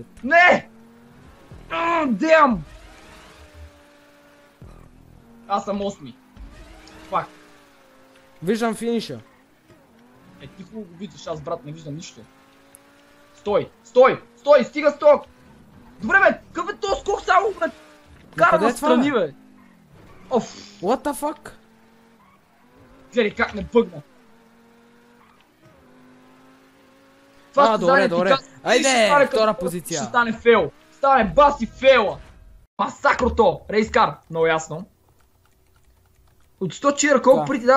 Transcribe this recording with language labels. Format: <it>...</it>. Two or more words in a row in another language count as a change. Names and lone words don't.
<bg>Не! Дем! Аз съм 8. Фак. Виждам финиша. Ти хубаво го виждаш, аз брат не виждам нищо. Стой! Стой! Стой! Стига сток! Добре бе! Какъв е този скок само бе? Кара настрани бе! Оф!</bg> <en>What the fuck?</en> <bg>Гледай как не бъгна. Добре. Айде, втора позиция. Ще стане фейл. Стане баси фейла. Масакрото. Рейскар. Много ясно. От 100 чира колко пари ти дадат?</bg>